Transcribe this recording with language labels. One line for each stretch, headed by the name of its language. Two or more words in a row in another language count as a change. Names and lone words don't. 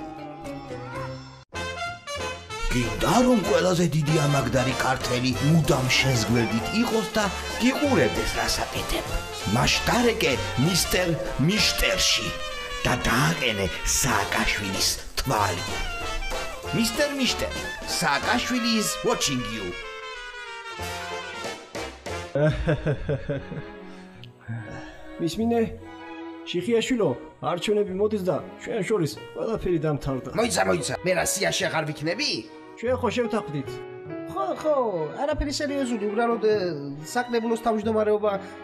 Georgian: გინდა რომ ყველაზე დიდი ამაგდარი ქართველი მუდამ შეზგვერდით იყოს და გიყურებდეს რას აკეთებ. მაშტარეკე მისტერ მიშტერში და დააყენე სააკაშვილის თვალი.
English: Mr. Mishter, Saakashvili is watching you.
Georgian: მისმინე, შიხიაშვილო, არჩევნები მოდის და ჩვენ შორის ყველაფერი დამთავრდა. მოიცა, მე რა სიაში აღარ ვიქნები? ჩვენ ხო შევთანხმდით. ხო, არაფერი სერიოზული, უბრალოდ საკრებულოს თავმჯდომარეობა